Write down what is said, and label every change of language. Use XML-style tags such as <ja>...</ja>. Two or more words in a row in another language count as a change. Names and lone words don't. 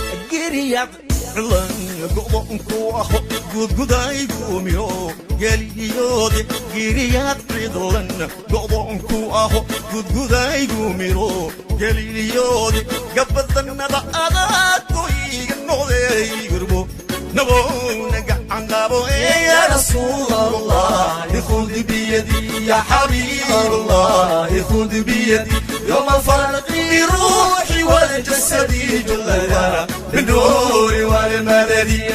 <so>Giriyaad cilaan go'doon ku aho, gudgudaygu miro, geliyoode. Giriyaad cilaan go'doon ku aho, gudgudaygu miro, geliyoode. Gabadannada adag ku iga noqday gurbo, naboo na gacan qabo, ee</so> <ar>يا رسول الله، خذ بيدي، يا حبيب الله، خذ بيدي. يوم الفرق روحي والجسد كلنا بالنور والمدد.</ar>